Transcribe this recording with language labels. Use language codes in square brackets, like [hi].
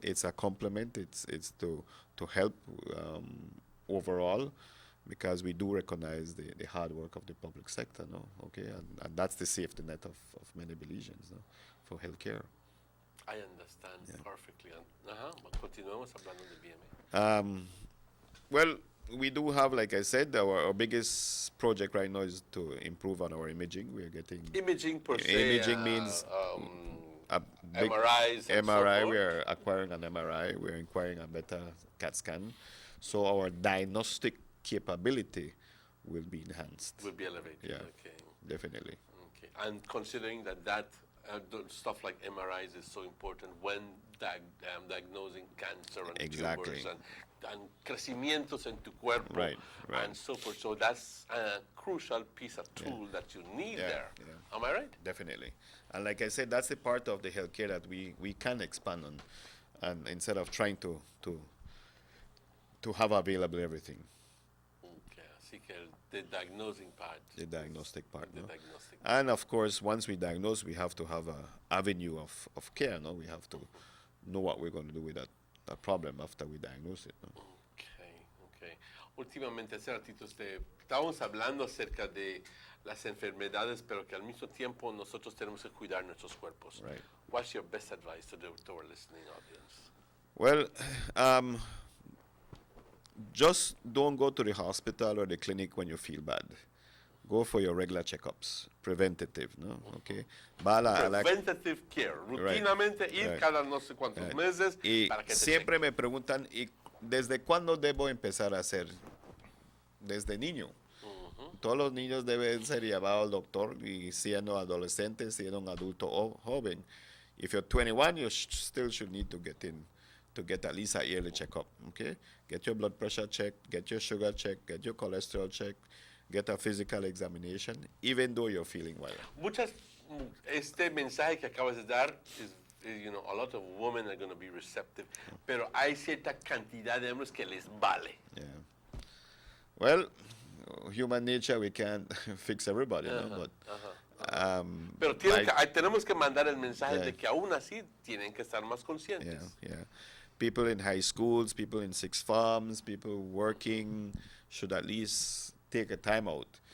[en] It's a compliment. It's to help overall, because we do recognize the hard work of the public sector, no? Okay, and that's the safety net of many Belizeans, no? For healthcare. I understand perfectly. [es] Continuamos hablando de BMA. [en] Well, we do have, like I said, our biggest project right now is to improve on our imaging. We are getting imaging per se. Imaging means a big MRIs. MRI. We are acquiring an MRI. We are acquiring a better CAT scan, so our diagnostic capability will be enhanced. Will be elevated. Yeah, okay. Definitely. Okay, and considering that stuff like MRIs is so important when diagnosing cancer and tumors and [es] crecimientos en tu cuerpo [en] and so forth. So that's a crucial piece of tool that you need there. Yeah. Am I right? Definitely. And like I said, that's the part of the healthcare that we can expand on, and instead of trying to have available everything. Okay, [es] así que [en] the diagnosing part. The diagnostic part. The no? diagnostic and of course, once we diagnose, we have to have an avenue of care. No, we have to know what we're going to do with that problem after we diagnose it. No? Okay. [es] Últimamente, hace ratito, estábamos hablando acerca de las enfermedades, pero que al mismo tiempo nosotros tenemos que cuidar nuestros cuerpos. [en] Right. What's your best advice to our listening audience? Well, just don't go to the hospital or the clinic when you feel bad. Go for your regular checkups, preventative, ¿no? Okay. Preventative care, [es] rutinamente ir [en] Right. [es] cada no sé cuántos meses Y para que te siempre me preguntan, ¿y desde cuándo debo empezar a hacer? Desde niño. Todos los niños deben ser llevados al doctor, y siendo adolescentes, siendo un adulto joven. [en] If you're 21, you still should need to get at least a yearly checkup, okay? Get your blood pressure checked, get your sugar checked, get your cholesterol checked, get a physical examination, even though you're feeling well. [es] Este mensaje que acabas de dar [en] is, a lot of women are going to be receptive, [es] pero hay cierta cantidad de hombres que les vale. [en] Yeah. Well, human nature, we can't fix everybody, no? But [es] pero tenemos que mandar el mensaje de que aún así tienen que estar más conscientes. [en] Yeah. People in high schools, people in sixth forms, people working should at least take a time out.